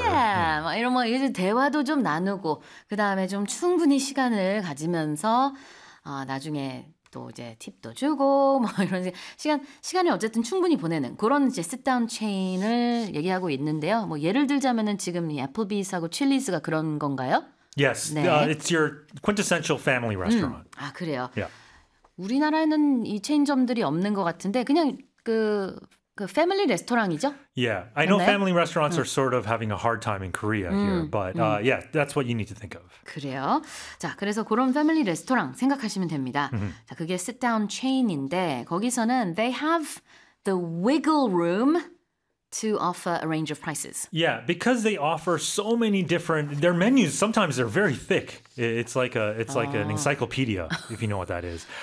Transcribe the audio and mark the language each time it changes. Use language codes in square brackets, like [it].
[ko] Yeah, 막 이런 이제 대화도 좀 나누고 그 다음에 좀 충분히 시간을 가지면서 나중에 또 이제 팁도 주고 뭐 이런 시간을 어쨌든 충분히 보내는 그런 이제 sit-down chain을 얘기하고 있는데요. 뭐 예를 들자면은 지금 이 애플비스하고 칠리스가 그런 건가요? [en] Yes, 네. It's your quintessential family restaurant. [ko] 아, 그래요? [en] Yeah. [ko] 우리나라에는 이 체인점들이 없는 것 같은데 그냥 그 패밀리 레스토랑이죠? [en] Yeah, I know family restaurants are sort of having a hard time in Korea here, but yeah, that's what you need to think of. [ko] 그래요? 자, 그래서 그런 패밀리 레스토랑 생각하시면 됩니다. 자, 그게 sit-down chain인데 거기서는 [en] they have the wiggle room to offer a range of prices. Yeah, because they offer so many different their menus, sometimes they're very thick. It's like an encyclopedia, if you know what that is.